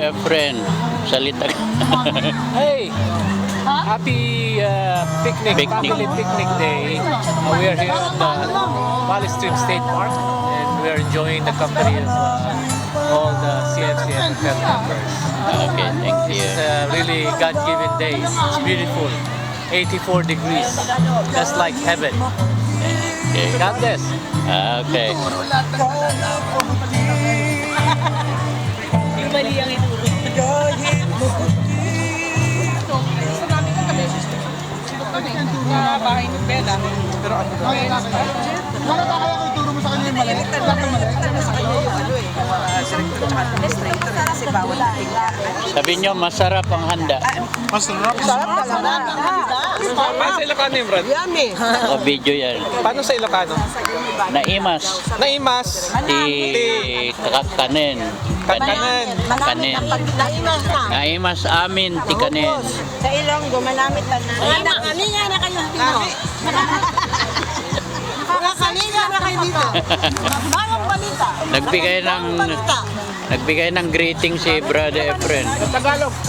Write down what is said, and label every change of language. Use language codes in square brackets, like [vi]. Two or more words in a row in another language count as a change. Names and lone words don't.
[tl] Efren, salita ka. [en] Hey! Happy picnic, family picnic day. We are here at the Valley Stream State Park and we are enjoying the company of all the CFC and FF members. Okay, thank you. It's a really God-given day. It's beautiful. 84 degrees. Just like heaven. Okay. God bless. Okay. [tl] Mali ang ituro. Gusto namin ka kami. Sibok kami. Sa bahay ng Bella. Pero ano ba? Wala ba kaya kung ituro mo sa kanya yung mali? Sa kanya yung ano eh. Administrator kasi bawal Sabi nyo, masarap ang handa. Masarap. Sarap talaga. Paano sa Ilocano yung Brad? Yummy. O video yan. Paano sa Ilocano? [ilo] Naimas. Naimas. Ti kakanen. Kakanan. Kanin. Naimas na. Naimas amin ti kanin. [tl] Sa Ilonggo, malamit na na. Anak, kaninga na kayo. Nakakaninga na kayo dito. Bagong balita. Nagbigay ng greeting si Brother Efren. Tagalog.